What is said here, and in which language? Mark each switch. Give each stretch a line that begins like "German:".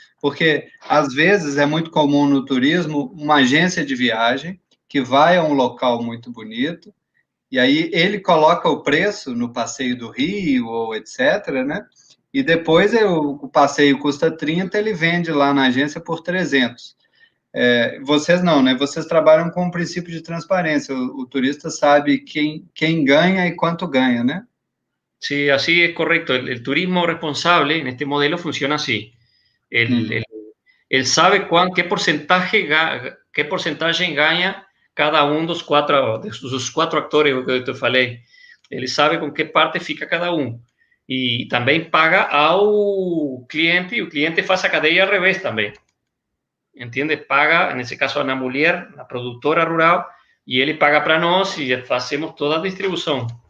Portuguese: Porque, às vezes, é muito comum no turismo uma agência de viagem que vai a um local muito bonito e aí ele coloca o preço no passeio do Rio ou etc., né? E depois o passeio custa 30, ele vende lá na agência por 300. Vocês não, né? Vocês trabalham com o princípio de transparência. O turista sabe quem ganha e quanto ganha, né?
Spanish: Sí, así es correcto. El turismo responsable en este modelo funciona así. Él sabe qué porcentaje gana
Portuguese: cada um dos quatro atores que eu te falei. Ele sabe com que parte fica cada um. E também paga ao cliente, e o cliente faz a cadeia ao revés também. Entende? Paga, nesse caso, na mulher, na produtora rural, e ele paga para nós e fazemos toda a distribuição.